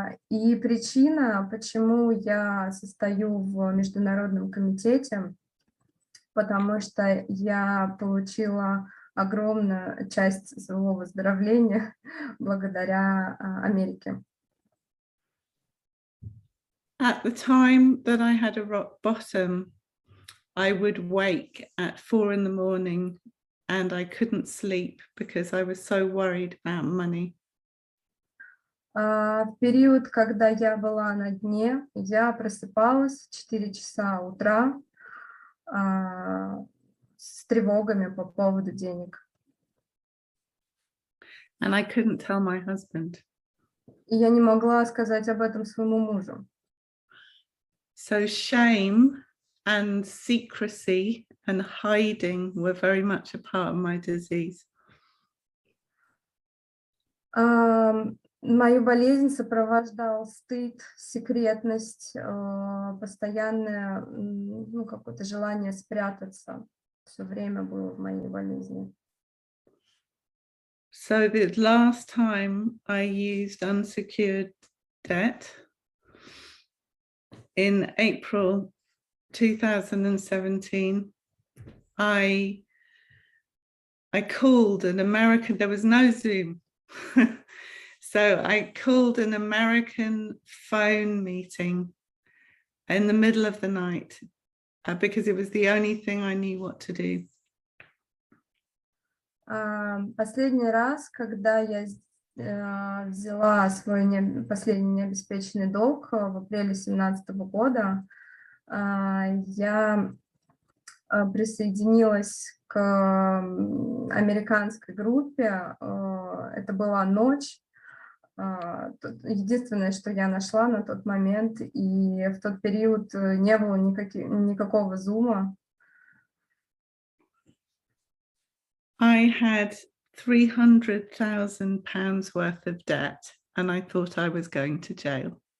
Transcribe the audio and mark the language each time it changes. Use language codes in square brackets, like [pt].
[ru] И причина, почему я состою в Международном комитете, потому что я получила огромную часть своего выздоровления благодаря Америке. [en] At the time that I had a rock bottom, I would wake at 4 in the morning and I couldn't sleep because I was so worried about money. [ru] В период, когда я была на дне, я просыпалась в 4 часа утра с тревогами по поводу денег. [en] And I couldn't tell my husband. [ru] И я не могла сказать об этом своему мужу. [en] So shame and secrecy and hiding were very much a part of my disease. [ru] Мою болезнь сопровождал стыд, секретность, постоянное какое-то желание спрятаться. Все время было в моей болезни. [en] So the last time I used unsecured debt in April 2017, I called an American, there was no Zoom. So I called an American phone meeting in the middle of the night because it was the only thing I knew what to do. [ru] Последний раз, когда я взяла свой последний необеспеченный долг в апреле 2017 года, я присоединилась к американской группе. Это была ночь. Единственное, что я нашла на тот момент, и в тот период не было никакого зума. [en] I had £300,000 worth of debt, and I thought I was going to jail.